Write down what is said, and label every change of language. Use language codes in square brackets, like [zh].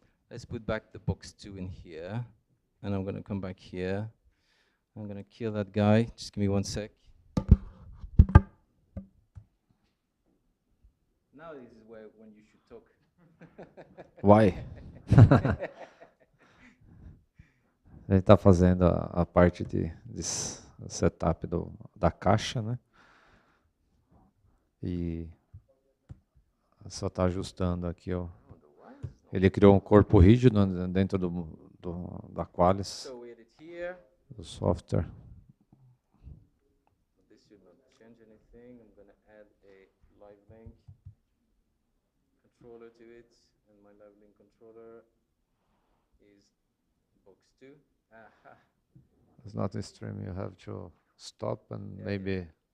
[en] Let's put back the box 2 in here. And I'm going to come back here. I'm going to kill that guy. Just give me 1 sec. Now this is where when you should talk. Why? [pt] Ele está fazendo a parte de setup da caixa, né? E só está ajustando aqui, ó. Ele criou um corpo rígido dentro da Qualis, do software. [en] This should not change anything. I'm going to add a live link controller to it, and my live link controller is box 2. Aha. It's not a stream. You have to stop and maybe.